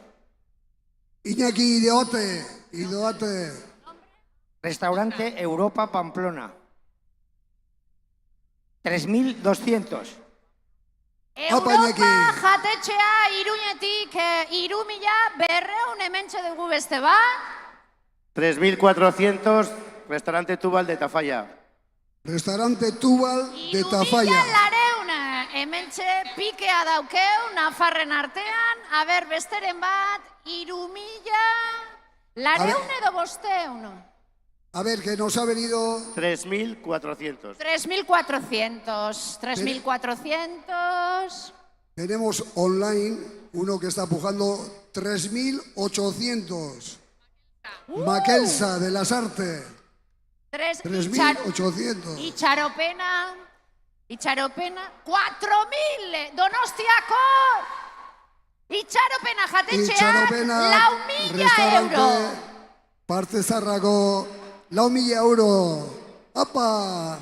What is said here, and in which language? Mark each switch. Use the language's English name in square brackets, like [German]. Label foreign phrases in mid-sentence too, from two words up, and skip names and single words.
[Spanish] Iñaki Idoate. Restaurante Europa Pamplona. 3.200. [Basque] Europa jatetxea Iruñetik 3.200 hemen txe dugu beste ba? 3.400. [Spanish] Restaurante Tubal de Tafalla. Restaurante Tubal de Tafalla. [Basque] 3.200 hemen txe pikea daukeu, Nafarren artean, aber besteren bat, 3.200 edo 500. [Spanish] A ver, que nos ha venido... 3.400. 3.400. Tenemos online uno que está pujando 3.800. Maquelsa de las Artes. 3.800. [Basque] Itxaropena, 4.000, Donostiako. Itxaropena jatetxeak, 4.000 euro. Parte Zarrago, 4.000 euro. Apa!